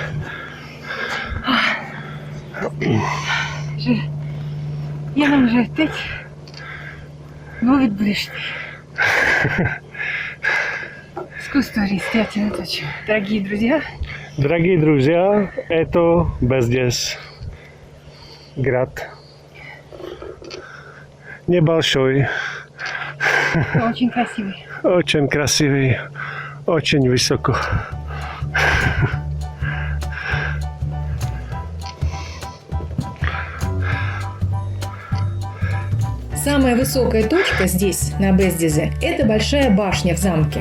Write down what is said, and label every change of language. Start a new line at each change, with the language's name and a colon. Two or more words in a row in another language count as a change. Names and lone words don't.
Czech: Že jenom, že teď mluvit budeš ty. Zkus to říct, já tě natočím.
Russian: Дорогие друзья, это Бездес. Град. Небольшой, Но очень красивый. очень красивый, очень высоко. Самая высокая точка здесь, на Бездезе, это большая башня в замке.